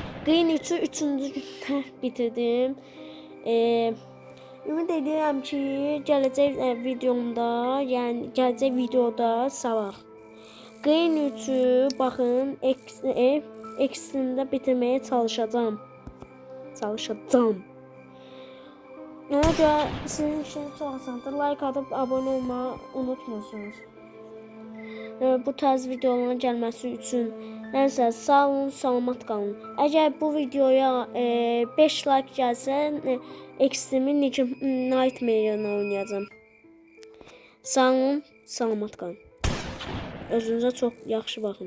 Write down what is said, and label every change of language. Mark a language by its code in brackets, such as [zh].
[az] Green 3'ü 3-cü gündə bitirdim. Ümid edirəm ki, gələcək videomda, yəni gələcək videoda sabah Green 3'ü baxın, ekstremdə bitirməyə çalışacağam. Ona görə sizin işiniz çox asandır. [tr] Like atıp abone olmayı unutmuyorsunuz. [az] Bu tarz videoların gəlməsi üçün nəysə sağ olun, salamat qalın. Əgər bu videoya 5 like gəlsə, Extreme'in Nightmare'ını oynayacağım. Sağ olun, salamat qalın. Özünüzə çox yaxşı baxın.